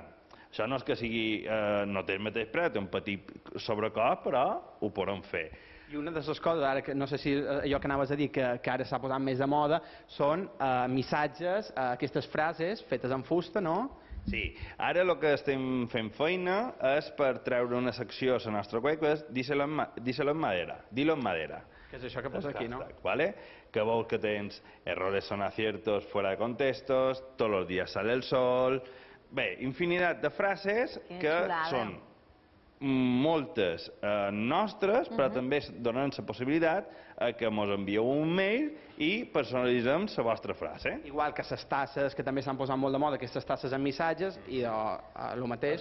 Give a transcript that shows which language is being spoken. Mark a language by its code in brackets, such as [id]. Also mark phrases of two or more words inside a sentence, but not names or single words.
[ca] Això no és que sigui, no té el mateix preu, té un petit sobrecost, però ho podem fer. I una de les coses, ara, no sé si allò que anaves a dir, que ara s'ha posat més de moda, són missatges, aquestes frases fetes en fusta, no? Sí, ara el que estem fent feina és per treure una secció a la nostra web que és Díselo en madera, Dilo en madera. Que és això que posa aquí, no? Que veus que tens [es] errores son aciertos fuera de contextos, todos los días sale el sol... [ca] Bé, infinitat de frases que són moltes nostres, però també donen la possibilitat que ens envieu un mail i personalitzem la vostra frase. Igual que les tasses, que també s'han posat molt de moda, aquestes tasses amb missatges, i el mateix...